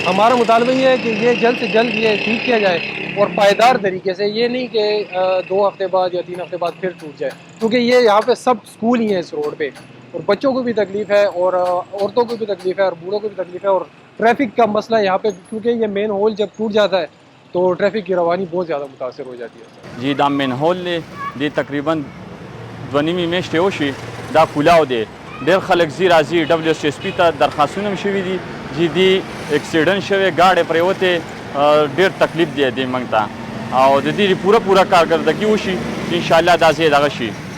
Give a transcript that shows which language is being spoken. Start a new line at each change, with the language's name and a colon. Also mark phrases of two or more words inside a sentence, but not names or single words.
Hindi: हमारा मुतालबा ये है कि ये जल्द से जल्द ये ठीक किया जाए और पायदार तरीके से, ये नहीं कि 2 हफ्ते बाद या 3 हफ्ते बाद फिर टूट जाए, क्योंकि ये यहाँ पे सब स्कूल ही हैं इस रोड पे। और बच्चों को भी तकलीफ़ है और औरतों को भी तकलीफ़ है और बूढ़ों को भी तकलीफ़ है। और ट्रैफिक का मसला यहाँ पे, क्योंकि ये मेन होल जब टूट जाता है तो ट्रैफिक की रवानी बहुत ज़्यादा मुतासर हो जाती है।
Pashto: जी دا من هول دی تقریبا 2.5 میاشتې وشي دا کولاو دی. ډېر خلک ځي راځي WSSP ته درخواستونه شوي دي، جدي اکسیډنټ شوی، ګاډی پرېوتې، ډېر تکلیف دی دې موږ ته، او د دې پوره کارکردګي وشي چې انشاءالله دا ځای دغه شي.